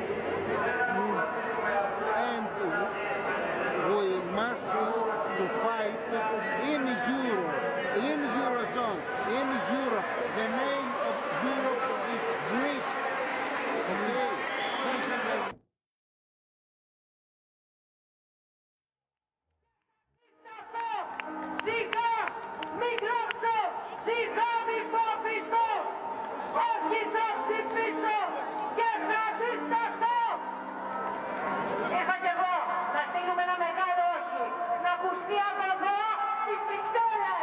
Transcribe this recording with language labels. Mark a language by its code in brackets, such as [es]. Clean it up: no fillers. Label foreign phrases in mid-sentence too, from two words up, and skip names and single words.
[en] And we must to fight in Euro, in Eurozone, in Europe. The name of Europe is Greek. Okay. Thank you very much. [el] Σιγά, μην κλάψω, σιγά μην φοβηθώ, όχι θα ψηφίσω και θα συσταθώ. Ήρθα κι εγώ να στείλουμε ένα μεγάλο όχι, να ακουστεί από εδώ στις Βρυξέλλες.